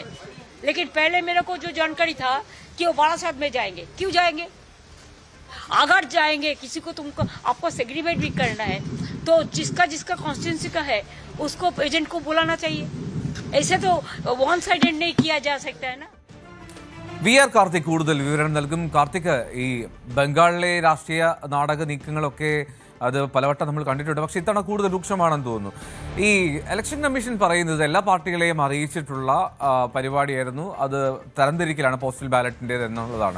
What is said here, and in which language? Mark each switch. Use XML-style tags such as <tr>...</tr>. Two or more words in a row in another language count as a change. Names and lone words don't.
<hi>लेकिन पहले मेरे को जो जानकारी था कि वो बारासात में जाएंगे. क्यों जाएंगे? अगर जाएंगे किसी को तुमको आपको सेग्रीगेट भी करना है तो जिसका कॉन्स्टिट्यूंसी का है उसको एजेंट को बुलाना चाहिए. ऐसे तो</hi> <en>one sided</en> <hi>नहीं किया जा सकता है ना.</hi> <ml>VR കാർത്തിക് കൂടുതൽ വിവരം നൽകും. കാർത്തിക്, ഈ ബംഗാളിലെ രാഷ്ട്രീയ നാടക നീക്കങ്ങളൊക്കെ അത് പലവട്ടം നമ്മൾ കണ്ടിട്ടുണ്ട്, പക്ഷേ ഇത്തവണ കൂടുതൽ രൂക്ഷമാണെന്ന് തോന്നുന്നു. ഈ</ml> <en>election commission</en> <ml>പറയുന്നത് എല്ലാ പാർട്ടികളെയും അറിയിച്ചിട്ടുള്ള പരിപാടിയായിരുന്നു, അത് തരംതിരിക്കലാണ് പോസ്റ്റൽ ബാലറ്റിൻ്റേത് എന്നുള്ളതാണ്.</ml>